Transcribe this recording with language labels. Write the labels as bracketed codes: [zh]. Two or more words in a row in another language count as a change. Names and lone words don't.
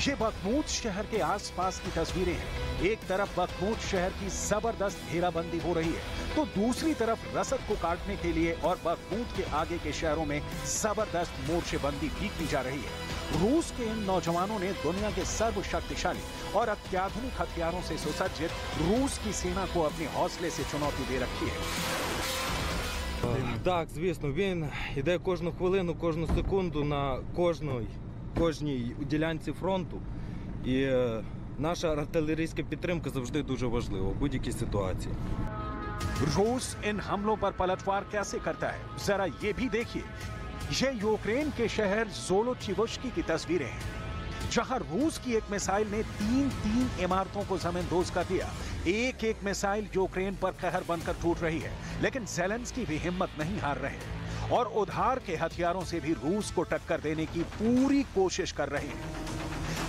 [hi] ये बखमूत शहर के आसपास की तस्वीरें हैं। एक तरफ बखमूत शहर की जबरदस्त घेराबंदी हो रही है तो दूसरी तरफ रसद को काटने के लिए और बखमूत के आगे के शहरों में जबरदस्त मोर्चेबंदी भी की जा रही है। रूस के इन नौजवानों ने दुनिया के सर्वशक्तिशाली और अत्याधुनिक हथियारों से सुसज्जित रूस की सेना को अपने हौसले से चुनौती दे रखी है। [uk] Так, звісно, він йде кожну хвилину, кожну секунду на кожній ділянці фронту. І наша артилерійська підтримка завжди дуже важлива у будь-якій ситуації. [hi] रूस इन हमलों पर पलटवार कैसे करता है, जरा ये भी देखिए। ये यूक्रेन के शहर ज़ोलोचिवस्की की तस्वीरें हैं, जहां रूस की एक मिसाइल ने तीन इमारतों को जमींदोज कर दिया। एक एक मिसाइल यूक्रेन पर कहर बनकर टूट रही है, लेकिन जेलेंस्की भी हिम्मत नहीं हार रहे और उधार के हथियारों से भी रूस को टक्कर देने की पूरी कोशिश कर रहे हैं।